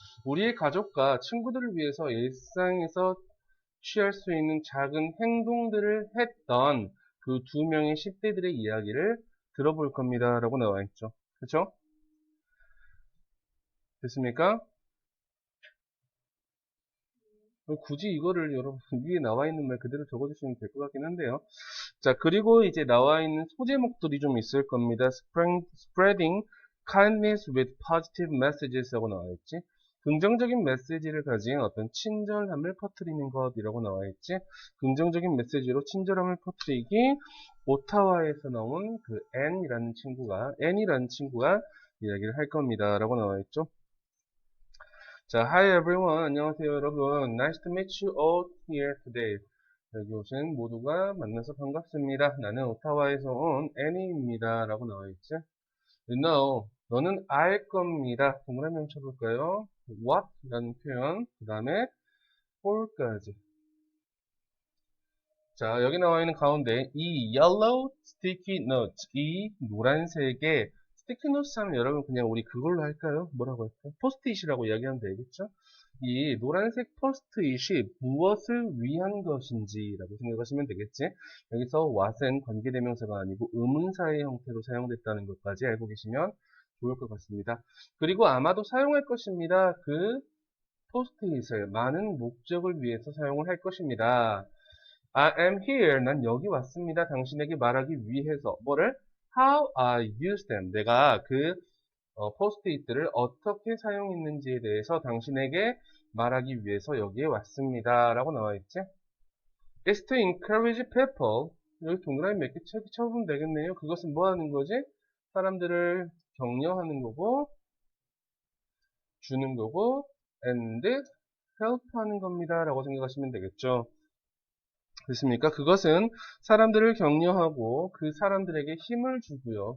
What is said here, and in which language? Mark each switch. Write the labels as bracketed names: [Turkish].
[Korean] 우리의 가족과 친구들을 위해서 일상에서 취할 수 있는 작은 행동들을 했던 그 두 명의 10대들의 이야기를 들어볼 겁니다. 라고 나와 있죠. 그쵸? 됐습니까? 굳이 이거를 여러분 위에 나와 있는 말 그대로 적어주시면 될 것 같긴 한데요. 자, 그리고 이제 나와 있는 소제목들이 좀 있을 겁니다. [English] Spreading kindness with positive messages [Korean] 라고 나와 있지. 긍정적인 메시지를 가진 어떤 친절함을 퍼뜨리는 것이라고 나와 있지. 긍정적인 메시지로 친절함을 퍼뜨리기. 오타와에서 나온 그 N이라는 친구가 이야기를 할 겁니다. 라고 나와 있죠. 자, [English] hi everyone. [Korean] 안녕하세요, 여러분. [English] Nice to meet you all here today. [Korean] 여기 오신 모두가 만나서 반갑습니다. 나는 오타와에서 온 애니입니다. 라고 나와있지? [English] You know, [Korean] 너는 알 겁니다. 동그라미 쳐볼까요? What? 라는 표현. 그 다음에 for까지. 자, 여기 나와 있는 가운데 이 [English] yellow sticky notes, [Korean] 이 노란색의 sticky notes 하면 여러분 그냥 우리 그걸로 할까요? 뭐라고 할까요? 포스트잇이라고 이야기하면 되겠죠? 이 노란색 포스트잇이 무엇을 위한 것인지라고 생각하시면 되겠지? 여기서 what은 관계대명사가 아니고 의문사의 형태로 사용됐다는 것까지 알고 계시면 좋을 것 같습니다. 그리고 아마도 사용할 것입니다. 그 포스트잇을 많은 목적을 위해서 사용을 할 것입니다. [English] I am here. [Korean] 난 여기 왔습니다. 당신에게 말하기 위해서. 뭐를? [English] How I use them. [Korean] 내가 그 포스트잇들을 어떻게 사용했는지에 대해서 당신에게 말하기 위해서 여기에 왔습니다. 라고 나와 있지? [English] It's to encourage people. [Korean] 여기 동그라미 몇 개 쳐보면 되겠네요. 그것은 뭐 하는 거지? 사람들을 격려하는 거고, 주는 거고, and help 하는 겁니다. 라고 생각하시면 되겠죠. 됐습니까? 그것은 사람들을 격려하고 그 사람들에게 힘을 주고요.